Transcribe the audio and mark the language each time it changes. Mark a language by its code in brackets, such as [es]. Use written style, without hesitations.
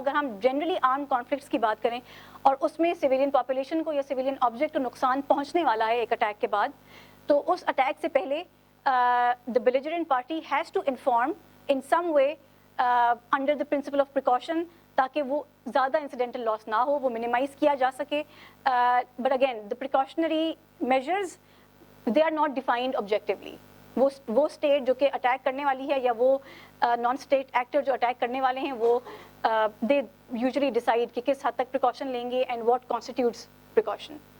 [hi] अगर हम generally arm conflicts की बात करें और उसमें सिविलियन पॉपुलेशन को या सिविलियन ऑब्जेक्ट को नुकसान पहुंचने वाला है एक अटैक के बाद, तो उस अटैक से पहले [en] the belligerent party has to inform in some way under the principle of precaution [hi] ताकि वो ज़्यादा incidental loss ना हो, वो minimize किया जा सके. [en] But again, the precautionary measures, they are not defined objectively. [hi] वो state जो कि attack करने वाली है या वो non-state actor जो attack करने वाले हैं वो [en] they usually decide [hi] कि किस हद तक precaution लेंगे [en] and what constitutes precaution.